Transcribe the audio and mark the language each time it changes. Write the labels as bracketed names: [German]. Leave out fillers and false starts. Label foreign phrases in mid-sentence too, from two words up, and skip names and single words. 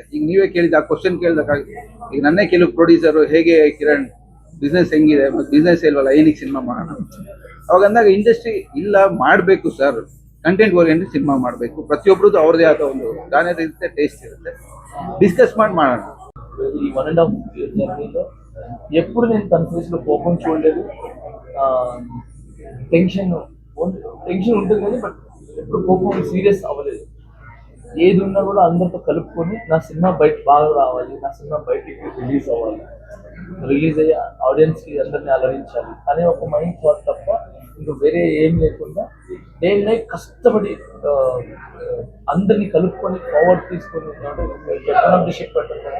[Kannada] ಈಗ ನೀವೇ ಕೇಳಿದ ಆ ಕ್ವಶನ್ ಕೇಳಿದಾಗ, ಈಗ ನನ್ನೇ ಕೆಲವು ಪ್ರೊಡ್ಯೂಸರು, ಹೇಗೆ ಕಿರಣ್ ಬಿಸ್ನೆಸ್ ಹೆಂಗಿದೆ, ಮತ್ತು ಬಿಸ್ನೆಸ್ ಇಲ್ವಲ್ಲ, ಏನಕ್ಕೆ ಸಿನಿಮಾ ಮಾಡೋಣ? ಅವಾಗ ಅಂದಾಗ ಇಂಡಸ್ಟ್ರಿ ಇಲ್ಲ, ಮಾಡಬೇಕು ಸರ್, [English] content oriented [Kannada] ಸಿನಿಮಾ ಮಾಡಬೇಕು. ಪ್ರತಿಯೊಬ್ಬರದ್ದು ಅವ್ರದ್ದೇ ಆದ ಒಂದು ಗಾನದ ಇರುತ್ತೆ, ಟೇಸ್ಟ್ ಇರುತ್ತೆ, ಡಿಸ್ಕಸ್ ಮಾಡಿ ಮಾಡೋಣ. [Telugu] ఈ 1.5 year జర్నీలో ఎప్పుడు నేను తన ఫేస్లో కోపం చూడలేదు. టెన్షన్ ఉంటుంది కానీ బట్ ఎప్పుడు కోపం సీరియస్ అవ్వలేదు. ఏది ఉన్నా కూడా అందరితో కలుపుకొని నా సినిమా బయట బాగా రావాలి, నా సినిమా బయటికి రిలీజ్ అవ్వాలి, రిలీజ్ అయ్యి ఆడియన్స్కి అందరినీ అలరించాలి అనే ఒక [English] mind thought [Telugu] తప్ప ఇంకా వేరే ఏం లేకుండా [English] day and night [Telugu] కష్టపడి అందరినీ కలుపుకొని ఫార్వర్డ్ తీసుకొని షిప్ పెట్టారు కదా.